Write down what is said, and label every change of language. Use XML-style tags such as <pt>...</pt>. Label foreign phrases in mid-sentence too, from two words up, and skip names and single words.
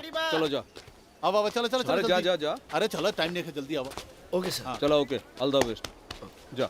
<hi>चलो जा अब अब चलो चलो अरे चलो जा जल्दी। जा जा अरे चलो टाइम नहीं है जल्दी आओ</hi> <en>OK sir चलो OK all the best जा</en>